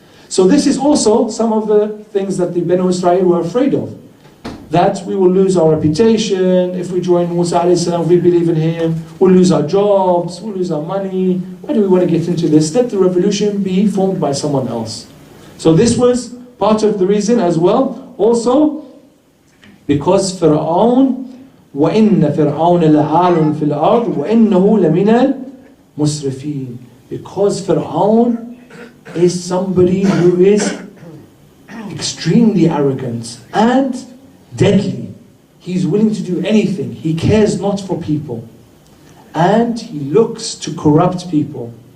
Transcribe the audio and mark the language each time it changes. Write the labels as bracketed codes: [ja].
[en] So this is also some of the things that the Banu Israel were afraid of. That we will lose our reputation, if we join Musa alayhi salam, we believe in him, we'll lose our jobs, we'll lose our money. Why do we want to get into this? Let the revolution be formed by someone else. So this was part of the reason as well. Also, because Fir'aun, [ar] وَإِنَّ فِرْعَوْنَ لَعَالٌ فِي الْأَرْضِ وَإِنَّهُ لَمِنَ الْمُسْرِفِينَ. [en] Because Fir'aun is somebody who is extremely arrogant and deadly. He's willing to do anything. He cares not for people. And he looks to corrupt people.